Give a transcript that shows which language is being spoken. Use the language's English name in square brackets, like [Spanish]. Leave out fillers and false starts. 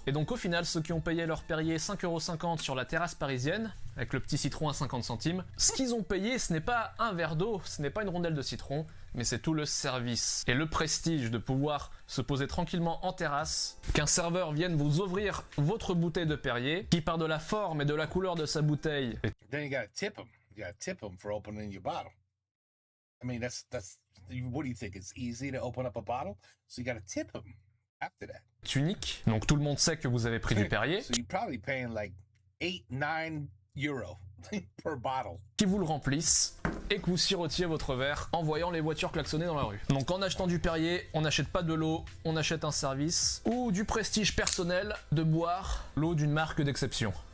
[French] Et donc au final, ceux qui ont payé leur Perrier 5,50 € sur la terrasse parisienne, avec le petit citron à 50 centimes, ce qu'ils ont payé, ce n'est pas un verre d'eau, ce n'est pas une rondelle de citron, mais c'est tout le service. Et le prestige de pouvoir se poser tranquillement en terrasse, qu'un serveur vienne vous ouvrir votre bouteille de Perrier, qui par de la forme et de la couleur de sa bouteille [English] Then you gotta tip them. You gotta tip them for opening your bottle. I mean, that's. What do you think? It's easy to open up a bottle, so you gotta tip them after that. [French] est unique. Donc tout le monde sait que vous avez pris du Perrier, [English] So you're probably paying like 8-9 euros per bottle. [French] qui vous le remplissent et que vous sirotiez votre verre en voyant les voitures klaxonner dans la rue. Donc en achetant du Perrier, on n'achète pas de l'eau, on achète un service ou du prestige personnel de boire l'eau d'une marque d'exception.